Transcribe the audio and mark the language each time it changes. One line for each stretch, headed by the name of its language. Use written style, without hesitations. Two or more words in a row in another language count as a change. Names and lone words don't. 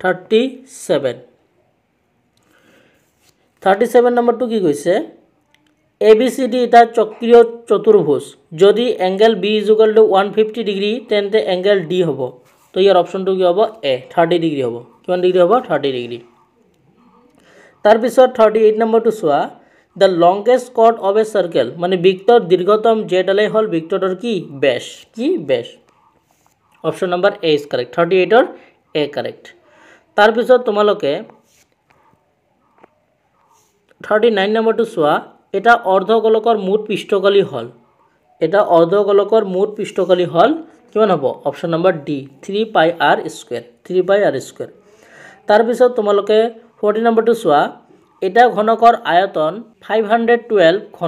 Assamese: 37 নম্বৰটো কি কৈছে ABCD এটা চক্ৰীয় চতুৰ্ভুজ যদি এংগেল B = 150 ডিগ্ৰী তেন্তে এংগেল D হ'ব তো ইয়াৰ অপশনটো কি হ'ব A 30 ডিগ্ৰী হ'ব কিমান ডিগ্ৰী হ'ব 30 ডিগ্ৰী তাৰ পিছত 38 নম্বৰটো চোৱা
English: the longest chord of a circle
Assamese: মানে বৃত্তৰ দীৰ্ঘতম জেডালে হল বৃত্তটোৰ কি বেশ অপশন নম্বৰ A
English: is correct
Assamese: 38 ৰ A correct তাৰ পিছত তোমালোকে 39 নম্বৰটো চোৱা এটা অৰ্ধগোলকৰ মুঠ পৃষ্ঠকালি হল কিমান হ'ব অপশন নম্বৰ D 3
English: pi r square
Assamese: তাৰ পিছত তোমালোকে 40 নম্বৰটো চোৱা এটা ঘনকৰ আয়তন 512 ঘন